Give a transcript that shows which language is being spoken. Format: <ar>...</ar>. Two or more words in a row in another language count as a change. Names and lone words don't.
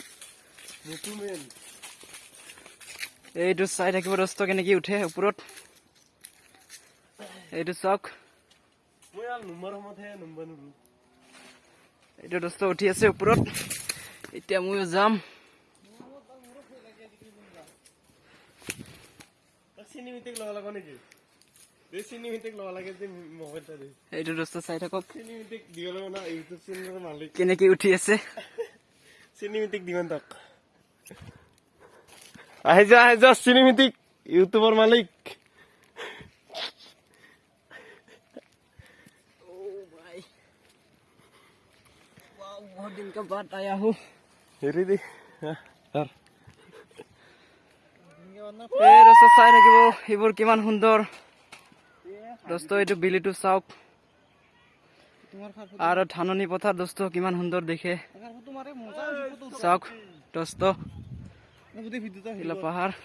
<as>এইটো চাই থাকিব दोस्तो কেনেকৈ উঠে ওপৰত এইটো চাওক এইটো दोस्तो উঠি আছে ওপৰত এতিয়া ময়ো যাম এইটো दोस्तो চাই থাকক কেনেকৈ উঠি আছে আহি যা চিনেমেটিক ইউটিউবৰ মালিক</as> <hi>बहुत दिन के बाद आया हूँ</hi> <as>হেৰি দি दोस्तो চাই থাকিব এইবোৰ কিমান সুন্দৰ दोस्तो এইটো বিলিটো চাওক আৰু ধাননি পথাৰ दोस्तो কিমান সুন্দৰ দেখে চাওক दोस्तो ইলা পাহাৰ</as>